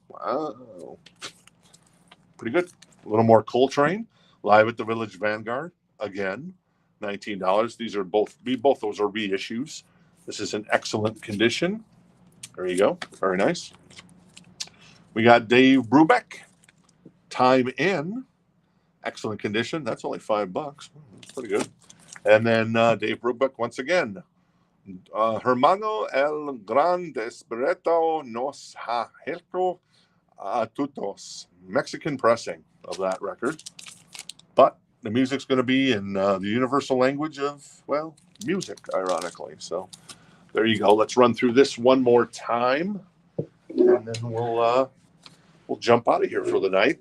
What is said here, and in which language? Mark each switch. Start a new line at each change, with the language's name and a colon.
English: Wow, pretty good. A little more Coltrane, live at the Village Vanguard again, $19. These are both those are reissues. This is in excellent condition. There you go, very nice. We got Dave Brubeck, Time In, excellent condition. That's only $5. That's pretty good. And then Dave Brubeck once again.
Spanish: Hermano el gran desperado nos ha hecho a todos.
English: Mexican pressing of that record. But the music's going to be in the universal language of, well, music, ironically. So there you go. Let's run through this one more time, and then we'll jump out of here for the night.